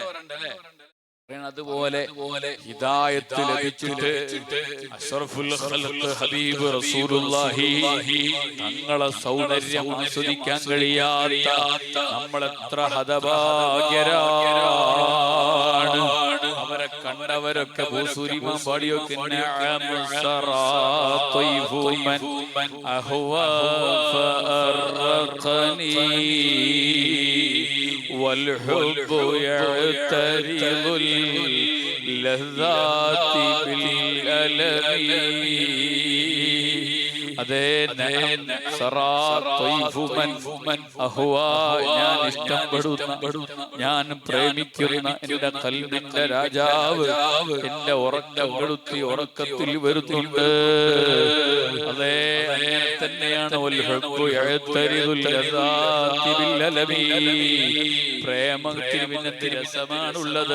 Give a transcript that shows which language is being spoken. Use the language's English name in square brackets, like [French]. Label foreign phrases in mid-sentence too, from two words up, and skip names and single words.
[Malayalam] അതുപോലെ ഹിദായത്ത് ലഭിച്ചിട്ട് [Arabic] أشرف الخلق حبيب رسول الله [Malayalam] തങ്ങളെ സൗന്ദര്യം ആസ്വദിക്കാൻ കഴിയാത്ത നമ്മളെത്ര ഹതഭാഗ്യരാണ്. അവരെ കണ്ടവരൊക്കെ ഭൂസൂരിമാൻ പാടിയൊക്കെ [Arabic] والحب يعترض اللذات بالألم. [Malayalam] അതേ ഞാൻ ഇഷ്ടപ്പെടുന്ന, ഞാൻ പ്രേമിക്കുന്ന എന്റെ ഖൽബിന്റെ രാജാവ് എന്റെ ഉറക്കം കെടുത്തി ഉറക്കത്തിൽ വരുന്നുണ്ട്. അതേ തന്നെയാണ് പ്രേമത്തിൽ പിന്നത്തെ രസമാണുള്ളത്.